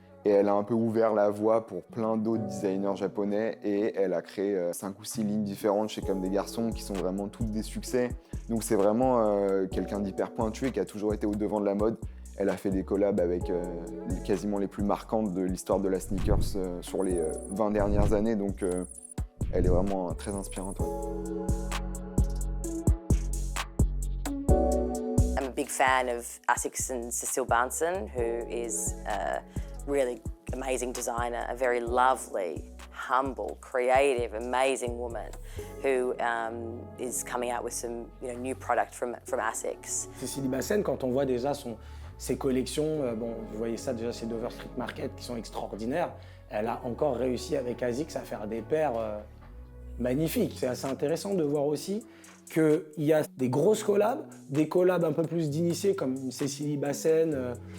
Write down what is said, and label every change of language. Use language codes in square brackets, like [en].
[fr] Et elle a un peu ouvert la voie pour plein d'autres designers japonais et elle a créé 5 ou 6 lignes différentes chez Comme des garçons qui sont vraiment toutes des succès. Donc c'est vraiment quelqu'un d'hyper pointu et qui a toujours été au devant de la mode. Elle a fait des collabs avec quasiment les plus marquantes de l'histoire de la sneakers sur les 20 dernières années. Donc elle est vraiment très inspirante. Ouais. [en] I'm a big fan of Asics and Cecile Banson, who is a really amazing designer, a very lovely, humble, creative, amazing woman who is coming out with some new product from Asics. [fr] Cécilie Bassen, quand on voit déjà ses collections, bon, vous voyez ça déjà chez Dover Street Market qui sont extraordinaires, elle a encore réussi avec Asics à faire des paires magnifiques. C'est assez intéressant de voir aussi qu'il y a des grosses collabs, des collabs un peu plus d'initiés comme une Cécilie Bassen.